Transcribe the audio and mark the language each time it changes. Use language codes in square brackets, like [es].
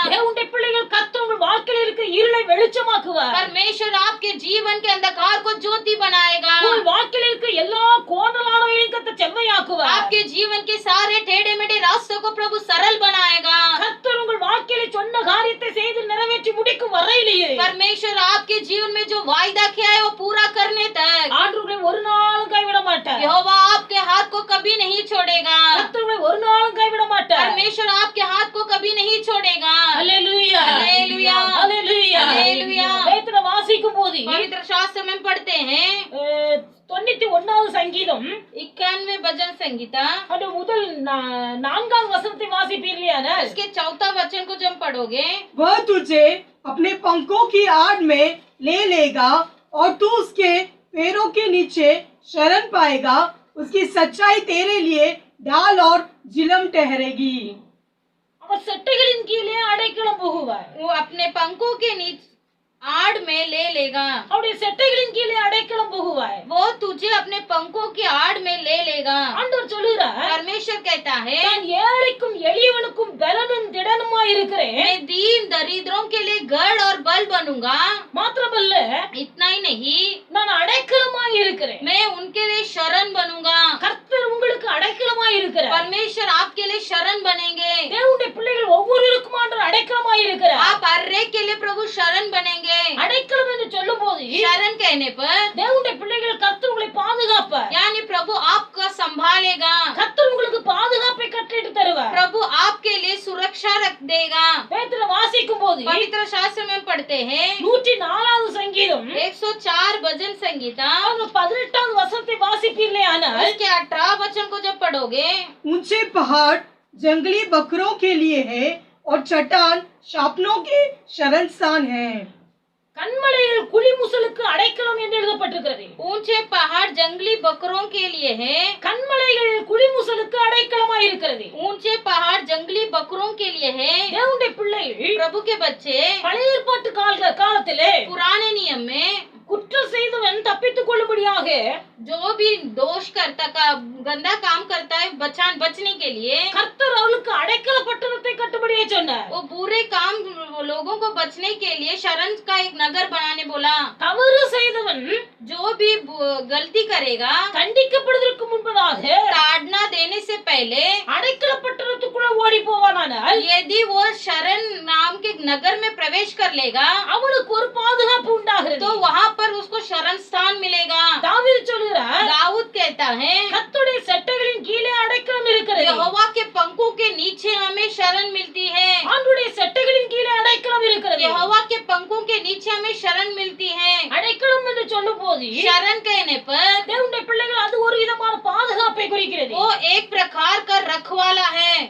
[ta] தேவனுடைய பிள்ளைகள் கர்த்தர் உங்கள் வாழ்க்கையில் இருக்கிற இருளை வெளிச்சமாக்குவார். [hi] परमेश्वर आपके जीवन के अंधकार को ज्योति बनाएगा। [ta] உங்கள் வாழ்க்கையில் இருக்கிற எல்லா கோணலானவைகளையும் கர்த்தர் செவ்வையாக்குவார். [hi] आपके जीवन के सारे टेढ़े मेढ़े रास्तों को प्रभु सरल बनाएगा। [ta] கர்த்தர் உங்கள் வாழ்க்கையில சொன்ன காரியத்தை செய்து நிறைவேற்றி முடிக்கும் வரையிலேயே [hi] परमेश्वर आपके जीवन में जो वायदा किया है वो पूरा करने तक [ta] ஆண்டவரை ஒரு நாளும் கைவிட மாட்டார். [hi] यहोवा आपके हाथ को कभी नहीं छोड़ेगा। [ta] கர்த்தரை ஒரு நாளும் கைவிட மாட்டார். [hi] परमेश्वर आपके हाथ को कभी नहीं छोड़ेगा। [ta] ஹல்லேலூயா, ஹல்லேலூயா, ஹல்லேலூயா, ஹல்லேலூயா। வேதத்தை வாசிக்கும் போது [hi] पवित्र शास्त्र में पढ़ते हैं [ta] 91வது சங்கீதம் [hi] 91 भजन संगीता, [ta] அது முதல் 4வது வசனத்தை வாசிப்பீர்களானால் [hi] इसके 4था वचन को जब पढ़ोगे, वह तुझे अपने पंखों की आड़ में ले लेगा और तू उसके पैरों के नीचे शरण पाएगा। उसकी सच्चाई तेरे लिए ढाल और जिलम ठहरेगी। [ta] அவர் செட்டைகளின் கீழே அடைக்கலம் புகுவார். [hi] वो अपने पंखों के नीचे आड़ में ले लेगा। [ta] அவருடைய செட்டைகளின் கீழே அடைக்கலம் புகுவார். [hi] वो तुझे अपने पंखों की आड़ में ले लेगा। [ta] ஆண்டவர் சொல்லுகிறார், [hi] परमेश्वर कहता है, [ta] நான் ஏழைக்கும் எளியவனுக்கும் பலனும் திடனுமாய் இருக்கிறேன். [hi] मैं दीन दरिद्रों के लिए गढ़ और बल बनूंगा। [ta] மாத்திரமல்ல, [hi] इतना ही नहीं, [ta] நான் அடைக்கலமாய் இருக்கிறேன். [hi] मैं उनके लिए शरण बनूंगा। [ta] கர்த்தர் உங்களுக்கு அடைக்கலமாய் இருக்கிறார். [hi] परमेश्वर आपके लिए शरण बनेंगे। [ta] தேவனுடைய பிள்ளைகள் ஒவ்வொருவருக்கும் ஆண்டவர் அடைக்கலமாய் இருக்கிறார். [hi] आप हर एक के लिए प्रभु शरण बनेंगे। [ta] அடைக்கலம் என்று சொல்லும் போது [hi] शरण कहने पर [ta] தேவனுடைய பிள்ளைகள் கர்த்தர் உங்களை பாதுகாப்பார். [hi] यानी प्रभु आपका संभालेगा। [ta] கர்த்தர் உங்களுக்கு பாதுகாப்பை கட்டளையிட்டு தருவார். [hi] प्रभु आपके लिए सुरक्षा रख देगा। [ta] வேதத்துல வாசிக்கும் போது [hi] पवित्र शास्त्र में पढ़ते हैं [ta] 104வது சங்கீதம் [hi] 104 भजन संगीता, [ta] 18வது வசனத்தை வாசிப்பீர்களேயானால் [hi] उसके 18 वचन को जब पढ़ोगे, ऊंचे पहाड़ जंगली बकरों के लिए है और चट्टान शापनों के शरण स्थान है। [ta] கண்மலைகள் குளிமுசலுக்கு அடைக்கலம் என்று எழுதப்பட்டிருக்கிறது. [hi] ऊंचे पहाड़ जंगली बकरों के लिए है। [ta] கண்மலைகள் குளிமுசலுக்கு அடைக்கலமாய் இருக்கிறது. [hi] ऊंचे पहाड़ जंगली बकरों के लिए है। [ta] தேவனுடைய பிள்ளைகள் [hi] प्रभु के बच्चे [ta] பழைய ஏற்பாட்டு காலத்திலே [hi] पुराने नियम में [ta] குற்றம் செய்தவன் தப்பித்துக் கொள்ளும்படியாக [hi] जो भी दोष करता का गंदा काम करता है बचने के लिए [ta] கர்த்தர் அவளுக்கு அடைக்கல பட்டணத்தை கட்டும்படியே சொன்னார். [hi] वो बुरे काम लोगों को बचने के लिए शरण का एक नगर बनाने बोला. [ta] தவறு செய்தவன் [hi] जो भी गलती करेगा [ta] கண்டிக்கப்படுவதற்கு முன்பதாக [hi] ताड़ना देने से पहले [ta] அடைக்கல பட்டணத்துக்குள்ள ஓடி போவானானால் [hi] यदि वो शरण नाम के नगर में प्रवेश कर लेगा [ta] அவனுக்கு ஒரு பாதுகாப்பு உண்டாகிறது. [hi] तो वहाँ पर उसको शरण स्थान मिलेगा. [ta] தாவீது சொல்கிறார், [hi] दाऊद कहता है [ta] கர்த்தருடைய சட்டைகளின் கீழே அடைக்கலம் இருக்கிறது. [hi] यहोवा के पंखों के नीचे हमें शरण मिलती है. [ta] ஆண்டவருடைய சட்டைகளின் கீழே அடைக்கலம் இருக்கிறது. [hi] यहोवा के पंखों के नीचे हमें शरण मिलती है. [ta] அடைக்கலம் என்று சொல்லும்போது [hi] शरण कहने पर [ta] தேவனுடைய பிள்ளைகள் அது ஒரு விதமான பாதுகாப்பை குறிக்கிறது. [hi] वो एक प्रकार का रखवाला है.